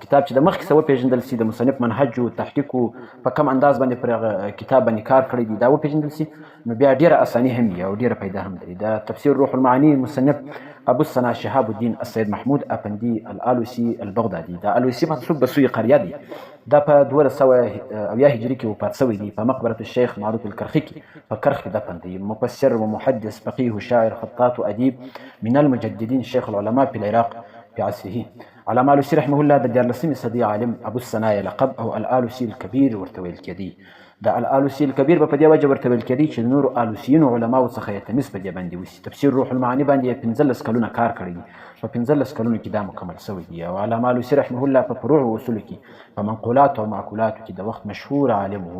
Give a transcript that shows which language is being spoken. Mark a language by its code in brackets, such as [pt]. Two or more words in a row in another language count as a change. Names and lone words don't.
[ps] کتاب چې د مخکې څه وپېژندل سي، د مصنف منهج او تحقیق په کم انداز باندې پر هغه کتاب باندې کار کړی دی دا وپېژندل سي نو بیا ډېره اساني هم وي او ډېره فایده هم لري. د تفسیر روح المعانی مصنف ابو الثنا شهاب الدین السید محمود افندي الالوسي البغدادي. د الوسي منسوب به سوی قریه دی. دا په 1200 هجري کې وفات شوی دی په مقبره الشیخ معروف الکرخي کې په کرخ کې دفن دی. [ar] مفسر و محدث فقيه شاعر خطاط و ادیب من المجددین شیخ العلماء في العراق في عصره. [ps] علامه الوسي [ar] رحمه الله [ps] د 14مې صدۍ عالم ابو الثنا لقب او الالوسي الكبير ورته ویل کېدی. د الالوسي الكبير په دې وجه ورته ویل کېدی چې نور الوسیینو علماو څخه یې تمیز په دې باندې وسي. تفسیر روح المعانی باندې 15 کلونه کار کړی دی، په 15 کلونو کې دا مکمل شوی دی. او علامه الوسي [ar] رحمه الله [ps] په فروع او اصولو کې په منقولات او معقولاتو کې د وخت مشهور عالم و.